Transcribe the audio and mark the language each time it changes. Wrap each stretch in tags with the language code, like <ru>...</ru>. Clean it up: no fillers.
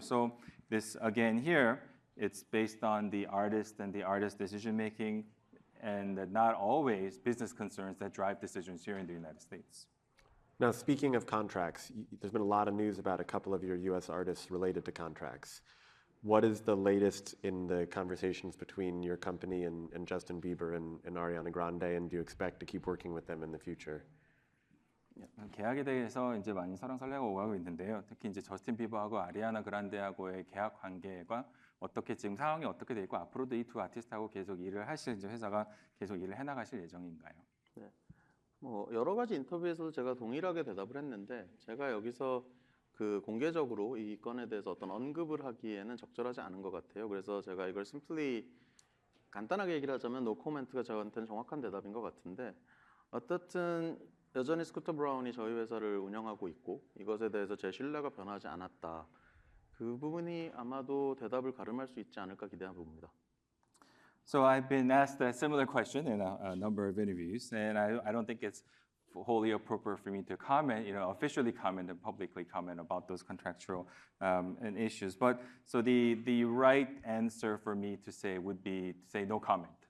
<en>So this again here, it's based on the artist and the artist's decision making, and not always business concerns that drive decisions here in the United States. Now, speaking of contracts, there's been a lot of news about a couple of your U.S. artists related to contracts. What is the latest in the conversations between your company and Justin Bieber and Ariana Grande, and do you expect to keep working with them in the future?</en> <ko>계약에 대해서 이제 많이 설랑설레고 오가고 있는데요. 특히 이제 저스틴 비버하고 아리아나 그란데하고의 계약 관계가 어떻게 지금 상황이 어떻게 돼 있고 앞으로도 이 두 아티스트하고 계속 일을 하실 이제 회사가 계속 일을 해나가실 예정인가요? 네. 여러 가지 인터뷰에서 제가 동일하게 대답을 했는데 제가 여기서 공개적으로 이 건에 대해서 어떤 언급을 하기에는 적절하지 않은 것 같아요. 그래서 제가 이걸 심플리 간단하게 얘기를 하자면 노 코멘트가 저한테는 정확한 대답인 것 같은데 어떻든 여전히 스쿠터 브라운이 저희 회사를 운영하고 있고 이것에 대해서 제 신뢰가 변하지 않았다. 그 부분이 아마도 대답을 가름할 수 있지 않을까 기대하는 부분입니다.</ko> <en>So I've been asked a similar question in a number of interviews, and I don't think it's wholly appropriate for me to comment, officially comment and publicly comment about those contractual and issues. But so the right answer for me to say would be to say no comment.</en>